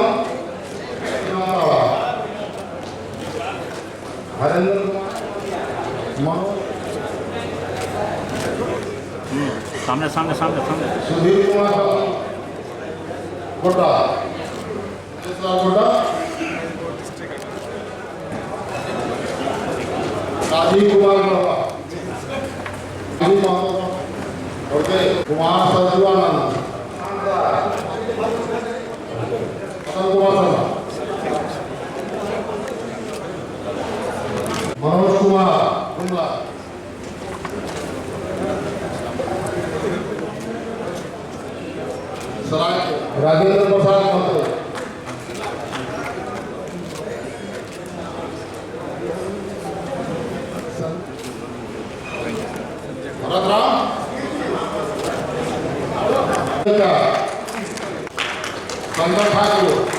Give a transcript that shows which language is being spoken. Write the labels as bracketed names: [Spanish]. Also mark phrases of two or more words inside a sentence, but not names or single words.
[Hindi] हरेंद्र कुमार, सामने सामने सामने सामने सुधीर कुमार गोड्डा, गोड्डा, राजीव कुमार गोड्डा, ओके, कुमार सचिवानंद, कुमार शर्मा, मनोज कुमार गुमला, राजेंद्र प्रसाद महतो, भरत राम, संजय ठाकुर,